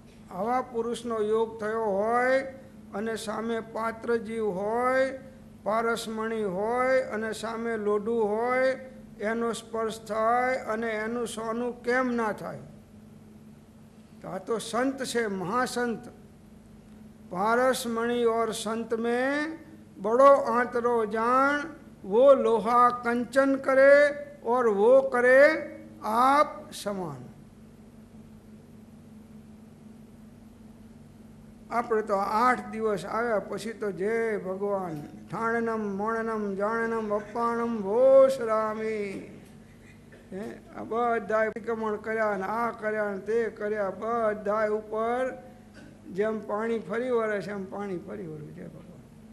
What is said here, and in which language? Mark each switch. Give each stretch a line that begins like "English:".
Gujarati: આવા પુરુષનો યોગ થયો હોય અને સામે પાત્ર જીવ હોય, પારસમણી હોય અને સામે લોઢું હોય, એનો સ્પર્શ થાય અને એનું સોનું કેમ ના થાય? તો આ તો સંત છે, महासंत.
Hindi: पारसमणि और संत में बड़ो आंतरो जान, वो लोहा कंचन करे और वो करे आप समान.
Gujarati: આપણે તો 8 દિવસ આવ્યા પછી તો જય ભગવાન,
Prakrit languages: ઠાણનમ મોણનમ જાણનમ અપ્પાણમ ભોસરામી.
Gujarati: આ બધા પરિક્રમણ કર્યા ને આ કર્યા ને તે કર્યા, બધા ઉપર જેમ પાણી ફરી વળે છે એમ પાણી ફરી વળ્યું છે ભગવાન.